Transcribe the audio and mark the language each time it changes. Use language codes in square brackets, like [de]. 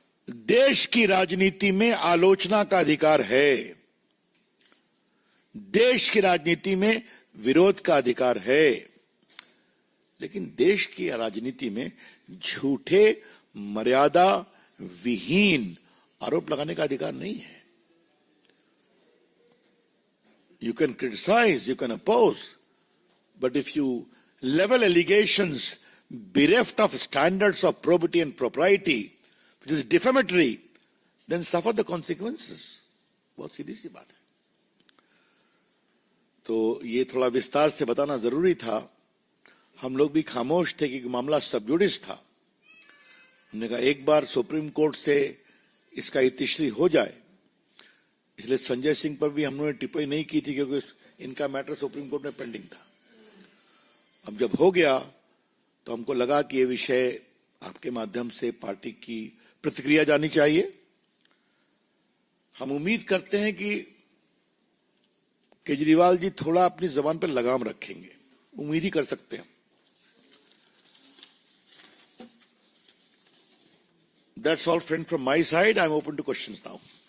[hi] देश की राजनीति में आलोचना का अधिकार है, देश की राजनीति में विरोध का अधिकार है, लेकिन देश की राजनीति में झूठे मर्यादा विहीन आरोप लगाने का अधिकार नहीं है। [en] You can criticise, you can oppose, but if you level allegations bereft of standards of probity and propriety, which is defamatory, then suffer the consequences. [hi] बहुत सीधी सी बात है। तो ये थोड़ा विस्तार से बताना जरूरी था। हम लोग भी खामोश थे कि मामला सब जुडिस था। हमने कहा एक बार सुप्रीम कोर्ट से इसका इतिश्री हो जाए, इसलिए संजय सिंह पर भी हमने टिप्पणी नहीं की थी क्योंकि इनका मैटर सुप्रीम कोर्ट में पेंडिंग था। अब जब हो गया तो हमको लगा कि ये विषय आपके माध्यम से पार्टी की प्रतिक्रिया जानी चाहिए। हम उम्मीद करते हैं कि केजरीवाल जी थोड़ा अपनी जबान पर लगाम रखेंगे, उम्मीद ही कर सकते हैं। [en] That's all, friend, from my side. I'm open to questions now.